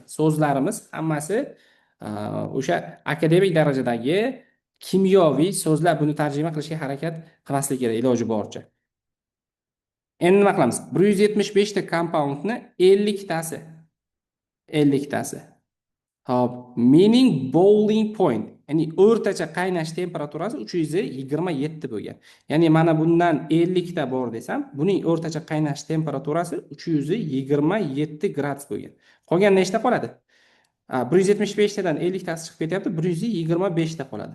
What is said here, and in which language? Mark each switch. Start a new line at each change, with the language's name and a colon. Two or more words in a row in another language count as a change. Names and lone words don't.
Uzbek: So'zlarimiz hammasi o'sha akademik darajadagi kimyoviy so'zlar. Buni tarjima qilishga harakat qilmaslik kerak iloji boricha. Endi nima qilamiz? 175 ta compoundni 50 tasi. 50 tasi. Hop,
English: meaning boiling point,
Uzbek: ya'ni o'rtacha qaynash temperaturasi 327 bo'lgan. Ya'ni mana bundan 50 ta bor desam, buning o'rtacha qaynash temperaturasi 327 gradus bo'lgan. Qolgan nechta qoladi? 175 tadan 50 tasi chiqib ketyapti, 125 ta qoladi.